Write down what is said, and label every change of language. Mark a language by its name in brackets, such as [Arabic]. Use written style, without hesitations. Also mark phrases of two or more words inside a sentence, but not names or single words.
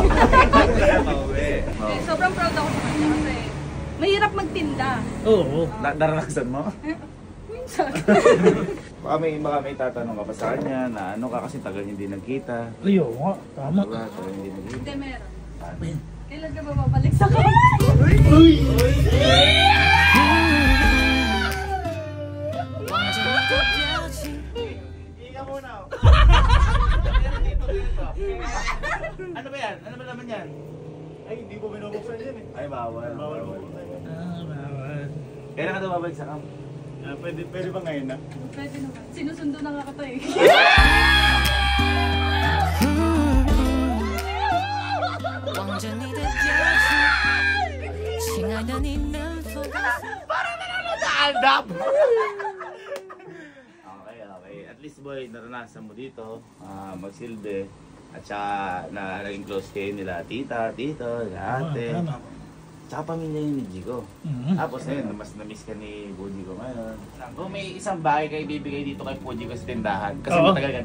[Filipino] Eh, sobrang proud ako sa kanya kasi mahirap magtinda. Oo. Naranasan mo? Minsan. Baka may tatanong ka pa sa kanya na ano ka kasi tagal hindi nagkita. Ay, oo nga. Tama. Diba? Tagal hindi nagkita. Hindi, meron. Kailan ka ba babalik sa kanya? Uy! [Chinese] 望着你的表情。 [Filipino] Ika muna. Ano ba yan? Ano ba naman yan? Ay, hindi ko binubuksan yan eh. Ay, bawal. Bawal bubuksan yan. Bawal. Kailan ka dumabalik sa camp? Pwede ba ngayon na? Pwede naman. Sinusundo na nga kita eh. [Chinese] 望着你的表情，亲爱的，你能否告诉我？ [Filipino] Naandap! Okay. [English] At least [Filipino] boy, naranasan mo dito, magsilbi. At saka na naging close kayo nila tita, tito, ate. Tama. Tsaka pamilya yun ni Jigo. Mhm. Tapos ngayon, mas na-miss ka ni Puji ko ngayon. Kung may isang bagay kayo ibibigay dito kay Puji ko sa tindahan, kasi